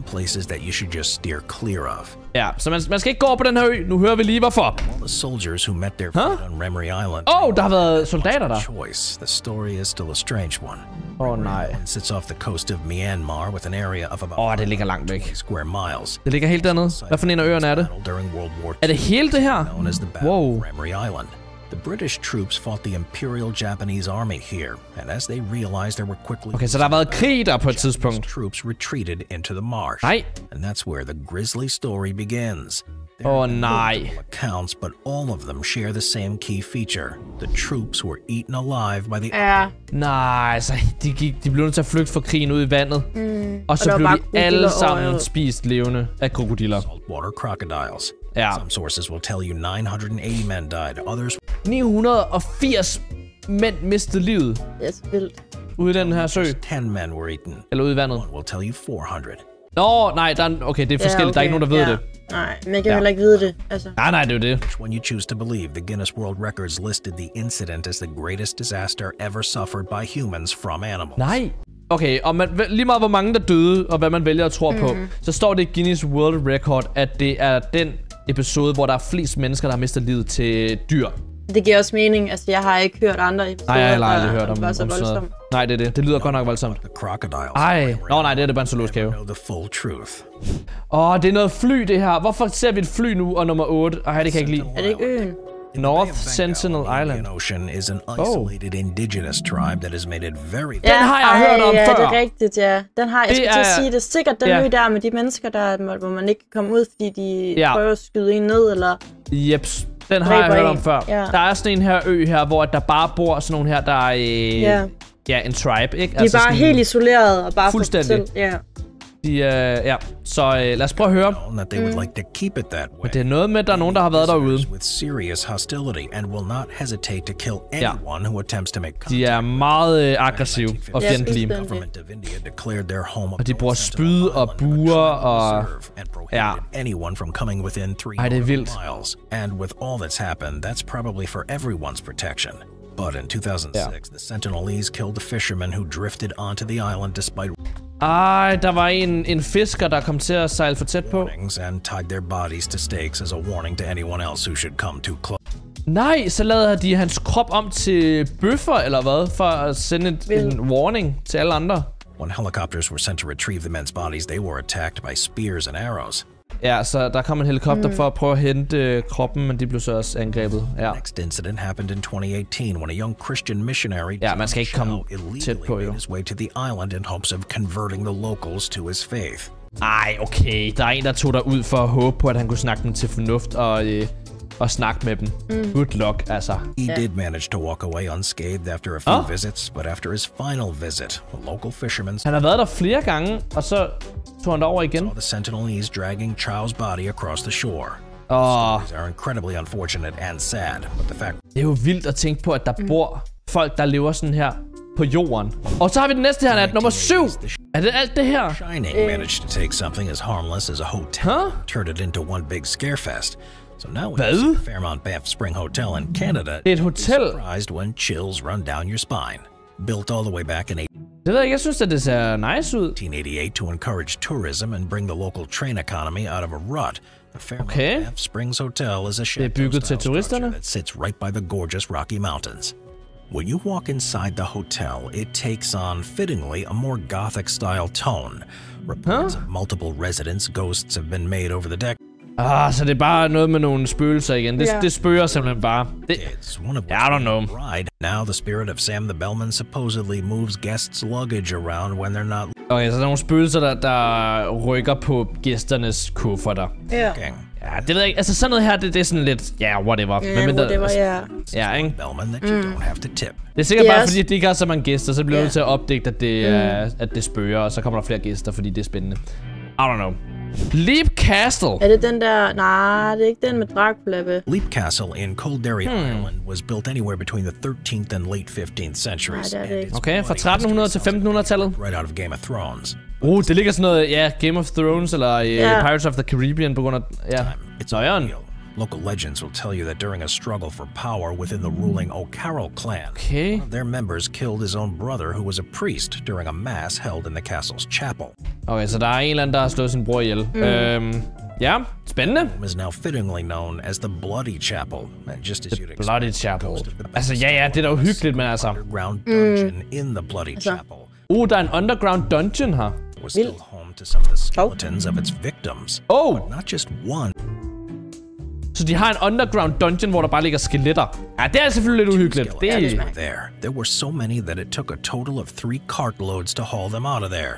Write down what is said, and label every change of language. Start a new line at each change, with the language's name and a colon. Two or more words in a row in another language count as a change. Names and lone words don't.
Danish: Ja, så man skal ikke gå over på den her ø. Nu hører vi lige hvorfor. Der har været soldater der. Nej. Det ligger langt væk. Det ligger helt dernede. Hvad for en af øerne er det? Er det hele det her? Wow.
English: The British troops fought the Imperial Japanese Army here, and as they realized there were quickly...
Danish: Okay, så der har været krig der på et tidspunkt.
English: Troops retreated into the marsh.
Danish: Nej.
English: And that's where the grisly story begins.
Danish: Nej.
English: Accounts, but all of them share the same key feature. The troops were eaten alive by the...
Danish: Nej, så de blev nødt til at flygte fra krigen ud i vandet. Og så blev de alle sammen spist levende af krokodiller.
English: Saltwater crocodiles.
Danish: Ja.
English: Some sources will tell you 980 men died. Others...
Danish: 980 mænd mistede livet. Det er så vildt. ude i den her sø?
English: 10 men were eaten.
Danish: Eller ude i vandet?
English: One will tell you 400.
Danish: Nå, nej, okay, det er forskelligt. Okay. Der er ikke nogen, der ved det. Nej, men jeg kan heller ikke vide det. Altså. Nej, det er jo det.
English: When you choose to believe, the Guinness World Records listed the incident as the greatest disaster ever suffered by humans from animals.
Danish: Nej. Okay, og lige meget hvor mange der døde, og hvad man vælger at tro på, så står det i Guinness World Record, at det er den episode, hvor der er flest mennesker, der har mistet livet til dyr. Det giver også mening. Altså, jeg har ikke hørt andre episoder, nej, jeg har aldrig hørt om sådan noget. Nej, det er det. Det lyder godt nok voldsomt. Ej. Nå, nej, det er det bare en zoologisk have. Det er noget fly, det her. Hvorfor ser vi et fly nu, og nummer 8? Ej, det kan jeg ikke lide. Er det ikke øen?
English: North Sentinel Island. Is an isolated indigenous tribe that has made it very.
Danish: Den har jeg hørt om før. Ja, det er rigtigt, ja. Den har jeg skulle til at sige, det er sikkert den ø der med de mennesker der, hvor man ikke kan komme ud, fordi de prøver at skyde en ned eller. Jeps. Den har jeg hørt om før. Ja. Der er sådan en her ø her, hvor der bare bor sådan nogle her, der er en tribe, ikke? De er bare helt isoleret og bare fuldstændig. Så lad os prøve at høre. Men det er noget med, at der er nogen, der har været derude. De er meget aggressive og fjendtlige. Og de bruger spyd og buer og... Ja. Ej, det er vildt.
English: And with all that's happened, that's probably for everyone's protection. But in 2006, the Sentinelese killed a fisherman who drifted onto the island despite
Danish: der var en fisker, der kom til at sejle for tæt på.
English: And tied their bodies to stakes as a warning to anyone else who should come too close.
Danish: Nej, så lavede de hans krop om til bøffer eller hvad, for at sende en warning til alle andre.
English: When helicopters were sent to retrieve the men's bodies, they were attacked by spears and arrows.
Danish: Ja, så der kom en helikopter for at prøve at hente kroppen, men de blev så også angrebet. Ja.
English: Next incident happened in 2018 when a young Christian missionary
Danish: man skal ikke komme tæt på, jo.
English: His way to the island in hopes of converting the locals to his faith.
Danish: Ej, okay. Der er en, der tog der ud for at håbe på, at han kunne snakke dem til fornuft og snakke med dem.
English: Good luck, altså. He did manage to walk away unscathed after a few visits, but after his final visit, a local fisherman...
Danish: Han har været der flere gange, og så tog han derover igen.
English: The Sentinelese dragging Child's body across the shore. Stories are incredibly unfortunate and sad, but the fact...
Danish: Det er jo vildt at tænke på, at der bor folk, der lever sådan her på jorden. Og så har vi den næste her, nummer 7. Er det alt det her?
English: Shining managed to take something as harmless as a hotel, turned it into one big scarefest. So now we Fairmont Banff Spring Hotel in Canada.
Danish: Det er et hotel.
English: Surprised when chills run down your spine. Built all the way back in
Danish: det ved jeg synes, at det ser nice ud.
English: 1888 to encourage tourism and bring the local train economy out of a rut. The Fairmont Banff Springs Hotel is a chateau-style structure that sits right by the gorgeous Rocky Mountains. When you walk inside the hotel, it takes on, fittingly, a more Gothic-style tone. Reports of multiple residents' ghosts have been made over the deck.
Danish: Så det er bare noget med nogle spøgelser igen. Det spøger simpelthen bare.
English: I don't know. Now the spirit of Sam the Bellman supposedly moves guests' luggage around when they're not.
Danish: Okay, så der er nogle spøgelser, der rykker på gæsternes kufferter. Ja, det ved jeg ikke. Altså sådan noget her, det er sådan lidt, whatever. Ja, ikke? Det er sikkert bare, fordi de ikke har så mange gæster, så bliver du nødt til at opdægte, at det spøger, og så kommer der flere gæster, fordi det er spændende.
English: I don't know. Leap Castle.
Danish: Er det den der? Nej, det er ikke den med Dracula.
English: Leap Castle in Coldary Island was built anywhere between the 13th and late 15th centuries.
Danish: Okay, fra 1300 til 1500-tallet.
English: Right out of Game of Thrones.
Danish: Det ligger sådan noget, Game of Thrones eller Pirates of the Caribbean på grund af,
English: It's local legends will tell you that during a struggle for power within the ruling O'Carroll clan, one of their members killed his own brother, who was a priest, during a mass held in the castle's chapel.
Danish: Okay, så der er en eller anden, der har slået sin bror ihjel. Ja, spændende.
English: It is now fittingly known as the Bloody Chapel, and just as you'd
Danish: Bloody Chapel. Altså, det er da uhyggeligt, men altså.
English: Underground dungeon in the Bloody Chapel.
Danish: Der er en
English: underground dungeon
Danish: her.
English: Was still home to some of the skeletons of its victims. But not just one.
Danish: Så de har en
English: underground dungeon,
Danish: hvor der bare ligger skeletter. Ja, det er selvfølgelig lidt uhyggeligt.
English: There were so many that it took a total of 3 cartloads to haul them out of there.